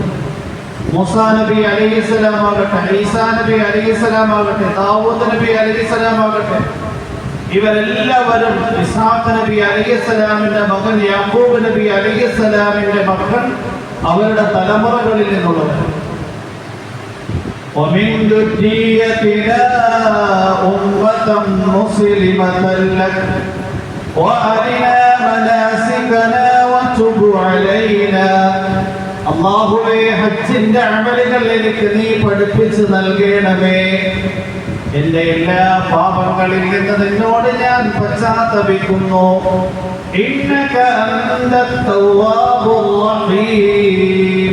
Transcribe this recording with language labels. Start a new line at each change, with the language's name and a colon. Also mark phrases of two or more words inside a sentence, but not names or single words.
Malayalam: മൂസാ നബി അലൈഹിസ്സലാം ആകട്ടെ, ഈസാ നബി അലൈഹിസ്സലാം ആകട്ടെ, ദാവൂദ് നബി അലൈഹിസ്സലാം ആകട്ടെ, ഇവരെല്ലാവരും ഇസ്ഹാഖ് നബി അലൈഹിസ്സലാമിന്റെ മകൻ യാക്കൂബ് നബി അലൈഹിസ്സലാമിന്റെ മക്കൾ അവരുടെ തലമുറകളിൽ നിന്നുള്ളവർ.
Arabic: ومن ذريتنا أمة مسلمة لك وأرنا مناسكنا وتب علينا.
Malayalam: അല്ലാഹുവേ, ഹജ്ജിന്റെ അമലുകൾ എനിക്ക് നീ പഠിപ്പിച്ചു നൽകണമേ. എന്റെ എല്ലാ പാപങ്ങളിൽ നിന്ന് നിന്നോട് ഞാൻ പശ്ചാത്തപിക്കുന്നു.
Arabic: إنك أنت التواب الرحيم.